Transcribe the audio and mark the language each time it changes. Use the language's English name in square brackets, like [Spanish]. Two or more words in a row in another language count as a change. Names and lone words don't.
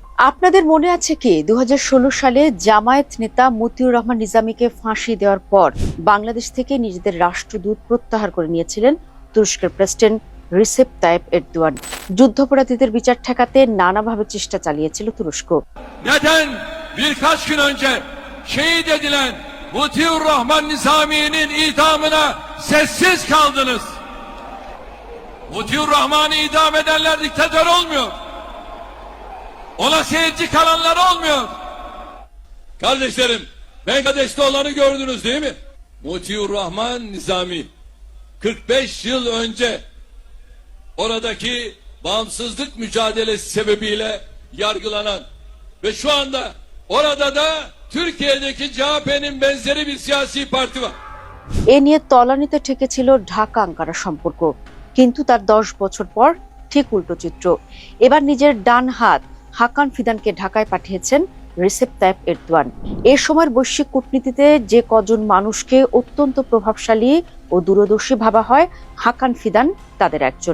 [Bangla] আপনাদের মনে আছে কি 2016 সালে জামায়াত নেতা মতিউর রহমান নিজামীকে ফাঁসি দেওয়ার পর বাংলাদেশ থেকে নিজেদের রাষ্ট্রদূত প্রত্যাহার করে নিয়েছিলেন তুরস্কের প্রেসিডেন্ট রিসেপ তাইপ এরদোয়ান। যুদ্ধাপরাধীদের বিচার ঠেকাতে নানাভাবে চেষ্টা চালিয়েছিল তুরস্ক। [Turkish] Neden birkaç gün önce şehit edilen Mutiur Rahman Nizami'nin idamına sessiz kaldınız? Mutiur Rahman'ı idam edenler diktatör olmuyor. Ona seyirci kalanlar olmuyor. Kardeşlerim, Bangladeş'te olanı gördünüz değil mi? Mutiur Rahman Nizami 45 yıl önce oradaki bağımsızlık mücadelesi sebebiyle yargılanan ve şu anda orada da Türkiye'deki CHP'nin benzeri bir siyasi parti var. [Bangla] এ নিয়ে তলানিতে ঠেকেছিল ঢাকা আঙ্কারা সম্পর্ক, কিন্তু তার 10 বছর পর ঠিক উল্টো চিত্র। এবার নিজের ডান হাত হাকান ফিদানকে ঢাকায় পাঠিয়েছেন রিসেপ তাইপ এরদোয়ান। এ সময়ের বৈশ্বিক কূটনীতিতে যে কজন মানুষকে অত্যন্ত প্রভাবশালী ও দূরদর্শী ভাবা হয়, হাকান ফিদান তাদের একজন।